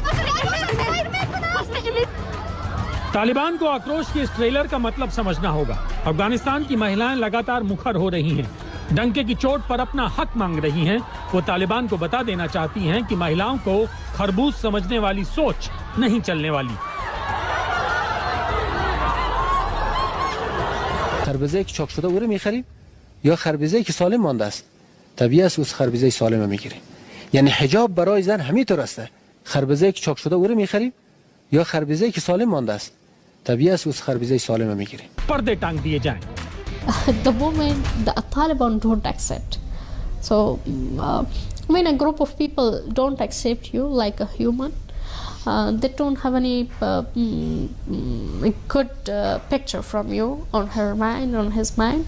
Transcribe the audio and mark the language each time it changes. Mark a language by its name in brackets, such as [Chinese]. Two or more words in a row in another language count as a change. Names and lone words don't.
[Hindi] तालिबान को आक्रोश के इस ट्रेलर का मतलब समझना होगा। अफगानिस्तान की महिलाएं लगातार मुखर हो रही हैं, डंके की चोट पर अपना हक मांग रही हैं। वो तालिबान को बता देना चाहती हैं कि महिलाओं को खरबूज समझने वाली सोच नहीं चलने वाली। [Persian] خربزه که چاک شده او رو میخریم یا خربزه که سالم مانده است؟ طبیعی است از خربزه سالم میگیریم. یعنی حجاب برای زن همینطور است. خربزه که چاک شده او رو میخریم یا خربزه که سالم مانده است؟ طبیعی است از خربزه سالم میگیریم. [Hindi] पर्दे टांग दिए जाएं। [English] The moment the Taliban don't accept, so when a group of people don't accept you like a human, they don't have any good picture from you on her mind, on his mind.